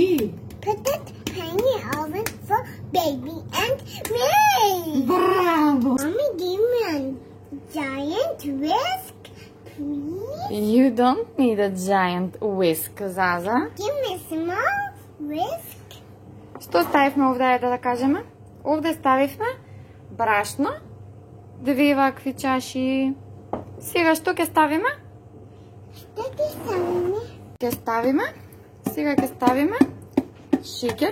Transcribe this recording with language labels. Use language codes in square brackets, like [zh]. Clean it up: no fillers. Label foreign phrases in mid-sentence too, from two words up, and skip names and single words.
[en] Put it penny over for baby and me. Bravo! Mommy, give me a giant whisk, please. You don't need a giant whisk, Zaza. Give me a small whisk. [mk] Што ставивме овде, да кажеме? Овде ставивме брашно, две вакви чаши. Сега што ќе ставиме? Што ти ставиме? Ќе ставиме, сега ќе ставиме шеќер.